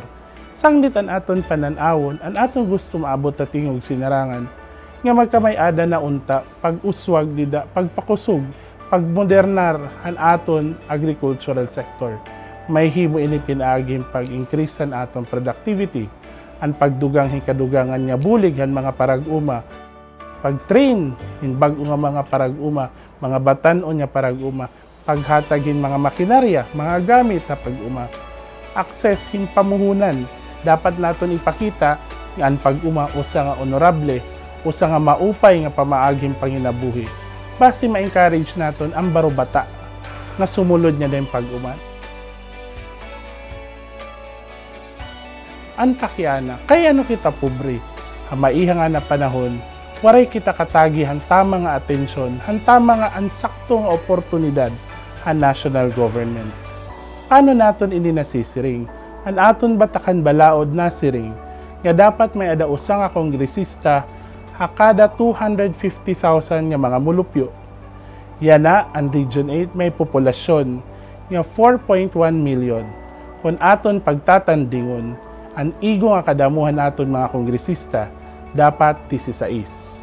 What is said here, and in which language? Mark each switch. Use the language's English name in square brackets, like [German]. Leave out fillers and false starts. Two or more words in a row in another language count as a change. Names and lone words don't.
[Waray] Sanglit ang aton pananawon, ang aton gusto maabot na tingog sinarangan, nga magkamay-ada na unta, pag-uswag dida, pagpakusog, pagmodernar ang aton [English] agricultural sector. [Waray] May himo ini pinaaging pag-increase ang atong productivity, ang pagdugang hikadugangan nga bulig ang mga parag-uma, pag-train in bago nga mga parag-uma, mga batan-on nga parag-uma, paghatagin mga makinarya, mga gamit sa pag-uma, access hin pamuhunan, dapat naton ipakita nga ang pag-uma usa nga honorable, usa nga maupay nga pamaaging panginabuhi. Base ma-encourage naton ang barubata nga sumulod niya din pag-uma. Ang takyana, kaya ano kita pobre? Hamaiha nga na panahon, waray kita katagi ang tama nga atensyon, ang tama nga ang sakto nga oportunidad ang national government. Paano naton ini nasisiring? Ang aton batakan balaod [Filipino] nasiring, nga [Waray] dapat may ada usa nga kongresista hakada 250,000 nga mga mulupyo. Yana ang Region 8 may populasyon nga 4.1 million. Kung aton pagtatandingon, ang igo nga kadamuhan naton mga kongresista dapat 16.